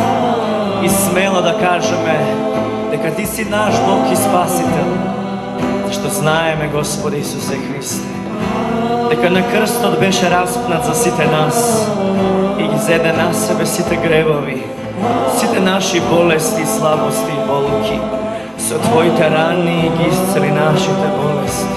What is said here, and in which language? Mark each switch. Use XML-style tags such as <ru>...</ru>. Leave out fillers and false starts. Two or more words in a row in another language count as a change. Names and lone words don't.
<mk>i smelo da kažeme дека Ti si naš Bog i Spasitelj, što знаеме, Господи Исусе Христе, дека на крстот беше распнат за сите нас и ги зеде на себе сите гревови, сите наши болести, слабости и болки. Со Твоите рани ги исцели нашите болести.</mk>